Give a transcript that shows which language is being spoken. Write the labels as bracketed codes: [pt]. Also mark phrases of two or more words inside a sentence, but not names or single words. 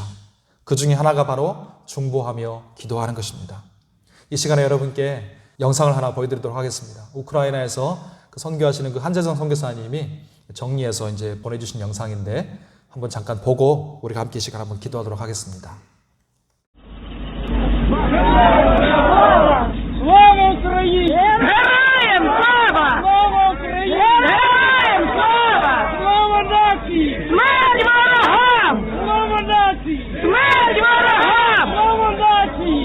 [ko] 그 중에 하나가 바로 중보하며 기도하는 것입니다. 이 시간에 여러분께 영상을 하나 보여드리도록 하겠습니다. 우크라이나에서 선교하시는 그 한재정 선교사님이 정리해서 이제 보내주신 영상인데 한번 잠깐 보고 우리가 함께 이 시간 한번 기도하도록 하겠습니다. [uk] Слава Україні! Героям слава! Слава Україні! Героям слава! Слава нації! Смерть ворогам! Слава нації! Смерть ворогам! Слава нації!